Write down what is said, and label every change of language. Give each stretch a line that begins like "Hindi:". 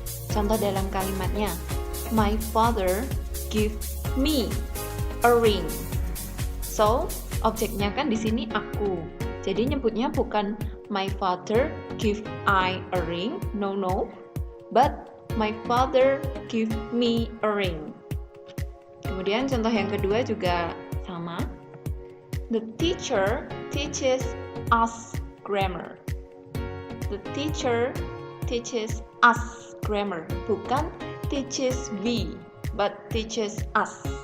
Indonesian: Contoh dalam kalimatnya,
English: my father give me a ring.
Indonesian: So, objeknya kan di sini aku. Jadi nyebutnya bukan
English: my father give I a ring, no, but my father give me a ring.
Indonesian: Kemudian contoh yang kedua juga sama.
English: The teacher teaches us grammar. The teacher teaches us grammar, bukan teaches we, but teaches us.